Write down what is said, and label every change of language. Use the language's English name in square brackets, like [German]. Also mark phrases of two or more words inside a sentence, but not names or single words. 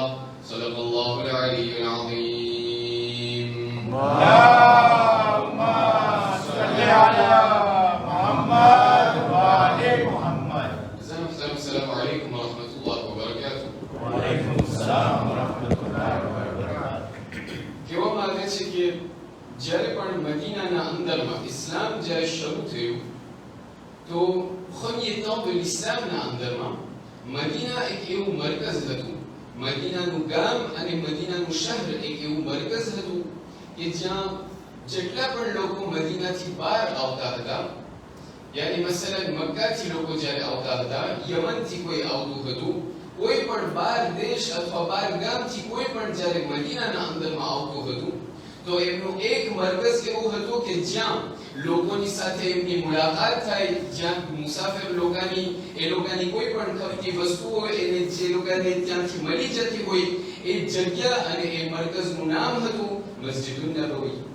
[Arabic] صدق الله العلي العظيم. اللهم صل على محمد وآل محمد. السلام عليكم ورحمة الله وبركاته. وعليكم السلام ورحمة الله وبركاته. [Gujarati] કહેવામાં આવે છે કે જ્યારે પણ મદીનાના અંદરમાં ઇસ્લામ જ્યારે શરૂ થયું તો [French] premier temps de l'islam [Gujarati] ના અંદરમાં મદીના એક એવું મરકઝ હતું, મદીનાનું ગામ અને મદીનાનું શહેર એક એવું મરકઝ હતું કે જ્યાં જેટલા પણ લોકો મદીનાથી બહાર આવતા હતા, યાની મસલન મક્કાથી લોકો જ્યારે આવતા હતા, યમનથી કોઈ આવતું હતું, કોઈ પણ બાર દેશ અથવા બાર ગામથી કોઈ પણ જ્યારે મદીનાના અંદરમાં આવતું હતું તો એમનું એક મરકઝ એવું હતું કે જ્યાં લોકોની સાથે એમની મુલાકાત થાય, જ્યાં મુસાફિર લોકોની કોઈ પણ ખપતી વસ્તુ હોય એને જે લોકોને ત્યાંથી મળી જતી હોય એ જગ્યા અને એ મરકઝનું નામ હતું મસ્જિદુન નબવી.